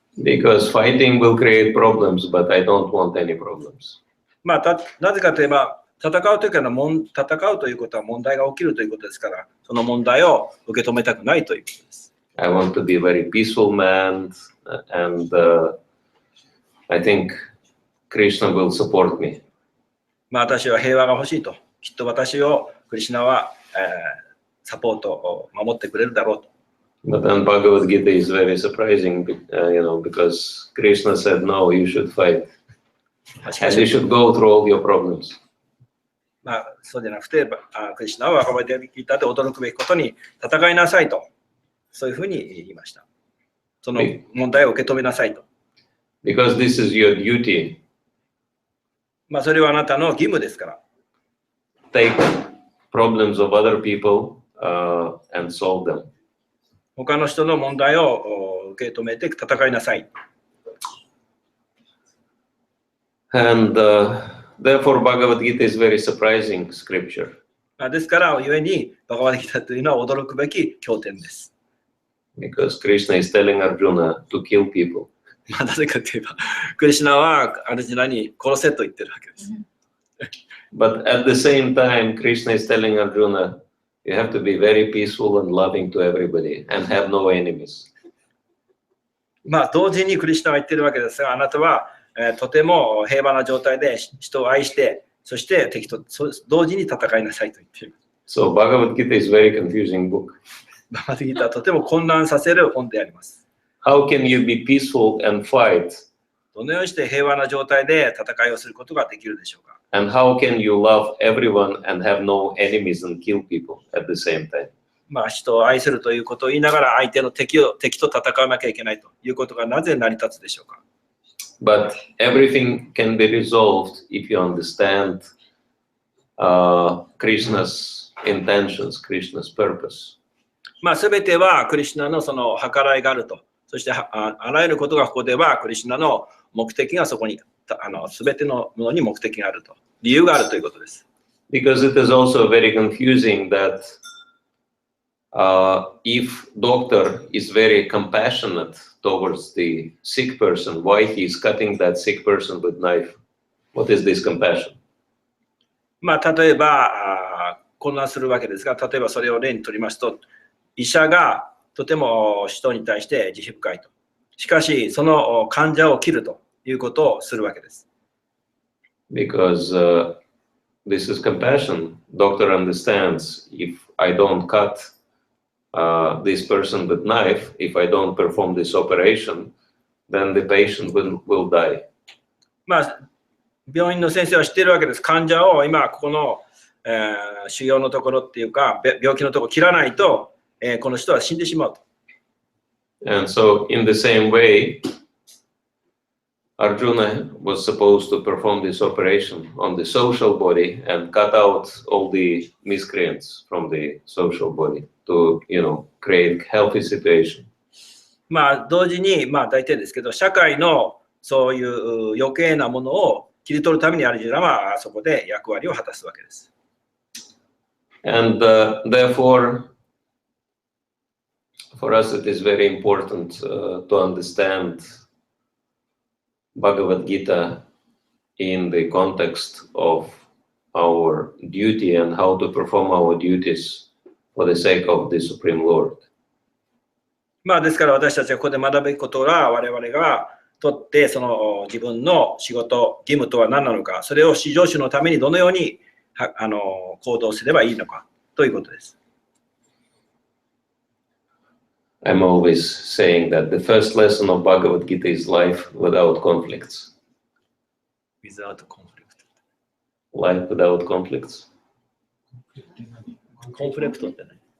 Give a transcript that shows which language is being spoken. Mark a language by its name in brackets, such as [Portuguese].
[English] Because fighting will create problems, but I don't want any problems. [Japanese] なぜかといえば、戦うということは問題が起きるということですから、その問題を受け止めたくないということです。 [English] I want to be a very peaceful man, and I think Krishna will support me. [Japanese] 私は平和が欲しいと。きっと私をクリシュナは、サポートを守ってくれるだろうと。 [English] But then Bhagavad Gita is very surprising, because Krishna said, no, you should fight. And you should go through all your problems. [Japanese] そうじゃなくて、クリシュナはバガバッドギータで驚くべきことに戦いなさいと。そういうふうに言いました。その問題を受け止めなさいと。 [English] Because this is your duty. [Japanese] それはあなたの義務ですから。 [English] Take problems of other people and solve them. [Japanese] 他の人の問題を受け止めて戦いなさい。 [English] And therefore Bhagavad Gita is very surprising scripture. [Japanese] ですからゆえにバガバッドギータというのは驚くべき経典です。 [English] Because Krishna is telling Arjuna to kill people. [Japanese] なぜかといえば、クリシュナはアルジュナに殺せと言ってるわけです。 [English] But at the same time, Krishna is telling Arjuna, you have to be very peaceful and loving to everybody and have no enemies. [Japanese] 同時にクリシュナは言ってるわけですが、あなたはとても平和な状態で人を愛して、そして敵と同時に戦いなさいと言っています。 [English] So Bhagavad Gita is a very confusing book. [Japanese] バガバッドギーターはとても混乱させる本であります。 [English] How can you be peaceful and fight? [Japanese] どのようにして平和な状態で戦いをすることができるでしょうか。 [English] And how can you love everyone and have no enemies and kill people at the same time? [Japanese] 人を愛するということを言いながら相手の敵と戦わなきゃいけないということがなぜ成り立つでしょうか。 [English] But everything can be resolved if you understand Krishna's intentions, Krishna's purpose. [Japanese] すべてはクリシュナのその計らいがあると。そしてあらゆることがここではクリシュナの目的がそこにすべてのものに目的があると。理由があるということです。 [English] Because it is also very confusing that if doctor is very compassionate towards the sick person, why he is cutting that sick person with knife? What is this compassion? [Japanese] 例えば混乱するわけですが、例えばそれを例にとりますと、医者がとても人に対して慈悲深いと。しかし、その患者を切るということをするわけです。 [English] Because this is compassion. Doctor understands if I don't cut this person with knife, if I don't perform this operation, then the patient will die. [Japanese] 病院の先生は知っているわけです。患者を今ここの、腫瘍のところっていうか病気のところを切らないと、この人は死んでしまうと。 [English] And so in the same way, Arjuna was supposed to perform this operation on the social body and cut out all the miscreants from the social body to, create healthy situation. [Japanese] 同時に、大体ですけど、社会のそういう余計なものを切り取るためにアルジュナはそこで役割を果たすわけです。 [English] And therefore, for us it is very important to understand Bhagavad Gita in the context of our duty and how to perform our duties for the sake of the Supreme Lord. [Japanese] ですから私たちはここで学ぶべきことは我々がとってその自分の仕事、義務とは何なのか、それを至上主のためにどのように行動すればいいのかということです。 [English] I'm always saying that the first lesson of Bhagavad Gita is life without conflicts. Without conflict. Life without conflicts. [Japanese] コンフレクトってね。